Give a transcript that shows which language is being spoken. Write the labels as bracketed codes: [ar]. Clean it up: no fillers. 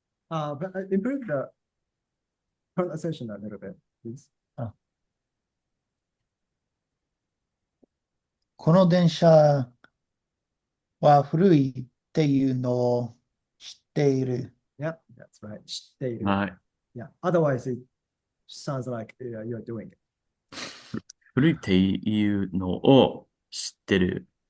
[en] But improve the pronunciation a little bit, please. [ja] この電車は古いっていうのを知っている。 [en] Yeah, that's right. [ja] 知っている。はい。 [en] Yeah. Otherwise, it sounds like you're doing it. [ja] 古いっていうのを知ってる。